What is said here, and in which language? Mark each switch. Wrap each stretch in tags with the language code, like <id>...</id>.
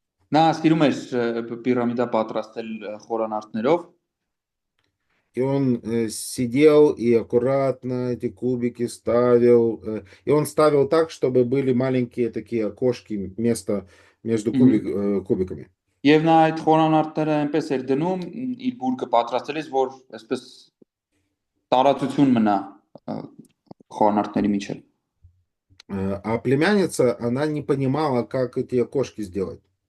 <hy>Նա սիրում էր պիրամիդա պատրաստել խորանարդներով,</hy> <ru>И он сидел и аккуратно эти кубики ставил. И он ставил так, чтобы были маленькие такие окошки, место между кубиками.</ru> <hy>եւ նա այդ խորանարդները այնպես էր դնում իր բուրգը պատրաստելիս, որ այսպես տարածություն մնա խորանարդների միջև։</hy> <ru>А племянница, она не понимала, как эти окошки сделать.</ru>